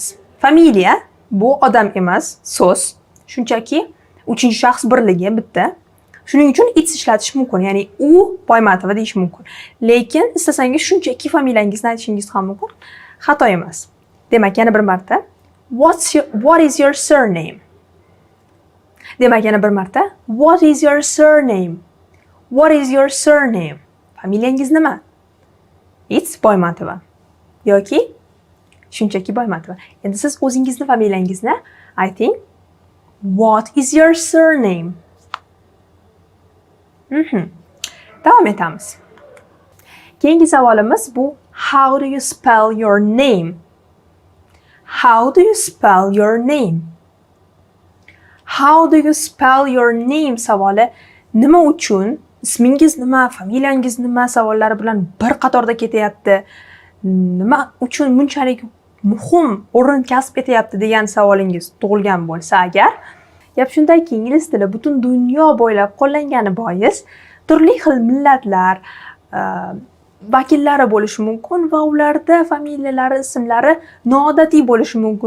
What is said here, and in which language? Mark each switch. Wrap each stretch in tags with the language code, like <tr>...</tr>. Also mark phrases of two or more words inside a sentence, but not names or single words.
<uz>Familiya bu odam emas, so'z. Shunchaki uchinchi shaxs birligi bitta. Shuning uchun it's ishlatish mumkin, ya'ni u Boymatova deyish mumkin. Lekin istasangiz shunchaki familiyangizni aytishingiz ham mumkin. Xato emas. Demak, yana bir marta</uz> <en>what is your surname?</en> <uz>Demak, yana bir marta</uz> <en>what is your surname? What is your surname?</en> <uz>Familiyangiz nima? It's Boymatova yoki shunchaki Boymatova. Endi siz o'zingizni familiyangizni ayting.</uz> <en>What is your surname?</en> <uz>Davom etamiz. Keyingi savolimiz bu</uz> <en>how do you spell your name? How do you spell your name? How do you spell your name</en> <uz>savoli nima uchun, ismingiz nima, familiyangiz nima savollari bilan bir qatorda ketyapti? Nima uchun bunchalik muhim o'rin kasb etyapti degan savolingiz tug'ilgan bo'lsa agar, gap shundaki, ingliz tili butun dunyo bo'ylab qo'llangani bois turli xil millatlar vakillari bo'lishi mumkin va ularda familiyalari, ismlari noodatiy bo'lishi mumkin.</uz>